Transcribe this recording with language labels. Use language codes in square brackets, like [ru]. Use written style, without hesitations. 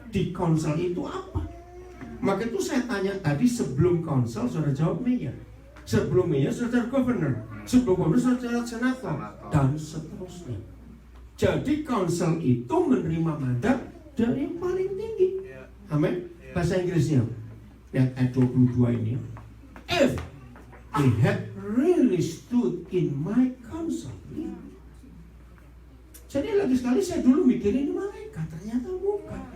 [id] Di konsel itu apa? Maka itu saya tanya tadi, sebelum konsel saudara jawab mayor, sebelum mayor saudara governor, sebelum governor saudara senator, dan seterusnya. Jadi konsel itu menerima mandat dari yang paling tinggi. Ya. Amin. Ya. Bahasa Inggrisnya lihat ayat 22 ini. [en] If they had really stood in my counsel. [id] Jadi lagi sekali saya dulu mikirin ini malaikat, ternyata bukan.